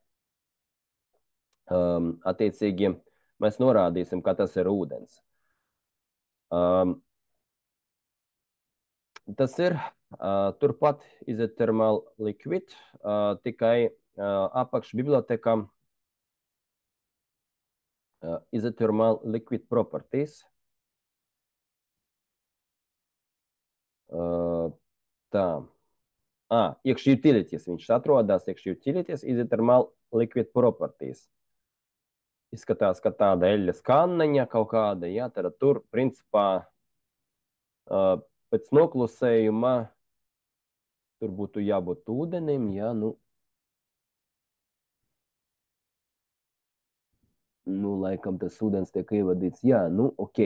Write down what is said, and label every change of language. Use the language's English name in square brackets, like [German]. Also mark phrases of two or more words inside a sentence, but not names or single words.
[Latvian] Attiecīgi, mēs norādīsim, ka tas ir ūdens. Tas ir turpat [English] isothermal liquid, [Latvian] tikai apakš bibliotekam [English] isothermal liquid properties. [Latvian] Tā. Iekšķi utilities viņš atrodas, iekšķi utilities, [English] isothermal liquid properties. [Latvian] Izskatās, ka tāda eļļas kanneņa kaut kāda, ja, tad tur, principā, pēc noklusējuma tur būtu jābūt ūdenim, ja, nu, laikam tas ūdens tiek ievadīts, jā, nu, ok.